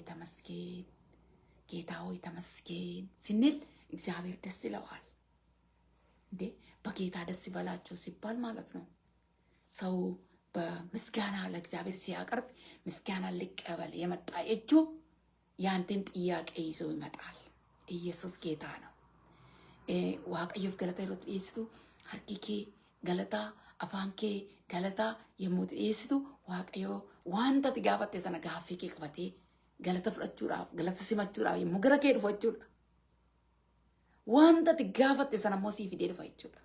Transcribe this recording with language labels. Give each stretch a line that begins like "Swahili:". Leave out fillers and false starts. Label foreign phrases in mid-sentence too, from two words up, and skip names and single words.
Amharic: ተመስገን፣ ጌታ ሆይ ተመስገን ስንል እግዚአብሔር ደስ ይለዋል። እንዴ በጌታ ደስ ይበላቸው ሲባል ማለት ነው ሰው በምስጋና ለእግዚአብሔር ሲያቀርብ ምስጋና ሊቀበል የመጣ እጁ ያንተን ጥያቄ ይዞ ይመጣል። ኢየሱስ ጌታ ነው።
Oromo: waaqayyoof galata yeroo dhiyeessitu harki kee galata, afaan kee galata yommuu dhiyeessitu waaqayyoo wanta ati gaafatte sana gaaffii kee qabatee galata fudhachuudhaaf galata simachuudhaaf yommuu gara kee dhufu jechuudha. Wanta ati gaafatte sana immoo siif fidee dhufa jechuudha.